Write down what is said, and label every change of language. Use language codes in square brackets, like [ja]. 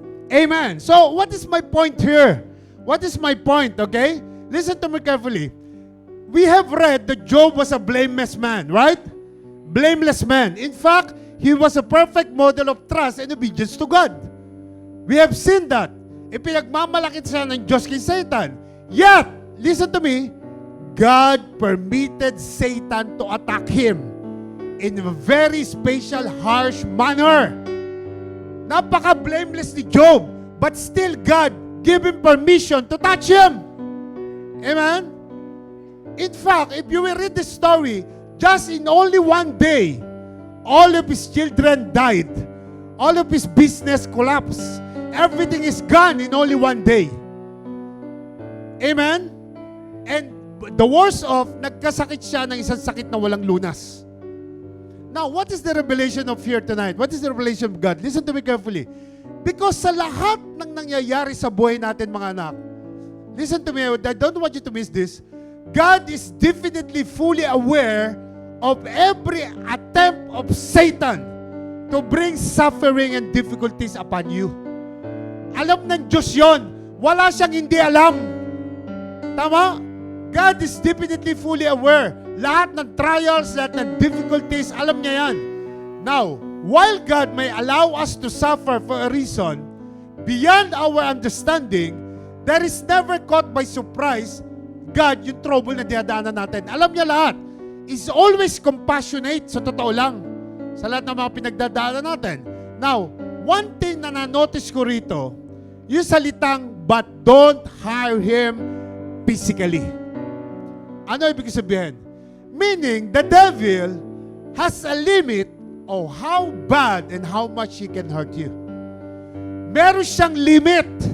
[en] Amen. So, what is my point here? What is my point, okay? Listen to me carefully. We have read that Job was a blameless man, right? Blameless man. In fact, he was a perfect model of trust and obedience to God. We have seen that. [tl] Ipinagmamalaki siya ng Diyos kay Satan. [en] Yet, listen to me, God permitted Satan to attack him in a very special, harsh manner. [tl] Napaka-blameless ni Job, [en] but still God gave him permission to touch him. Amen? In fact, if you will read the story, just in only one day, all of his children died. All of his business collapsed. Everything is gone in only one day. Amen? And the worst of, [tl] nagkasakit siya ng isang sakit na walang lunas. [en] Now, what is the revelation of fear tonight? What is the revelation of God? Listen to me carefully. Because [tl] sa lahat ng nangyayari sa buhay natin, mga anak, [en] listen to me, I don't want you to miss this. God is definitely fully aware of every attempt of Satan to bring suffering and difficulties upon you. [tl] Alam ng Diyos yon. Wala siyang hindi alam. Tama? [en] God is definitely fully aware. [tl] Lahat ng trials, lahat ng difficulties, alam niya yan. [en] Now, while God may allow us to suffer for a reason beyond our understanding, there is never caught by surprise God [tl] yung trouble na dinadaanan natin. Alam niya lahat. [en] Is always compassionate, [tl] sa totoo lang, sa lahat ng mga pinagdadaanan natin. Now, one thing na na-notice ko rito, yung salitang, [en] but don't harm him physically. [tl] Ano ibig sabihin? [en] Meaning, the devil has a limit of how bad and how much he can hurt you. [tl] Meron siyang limit.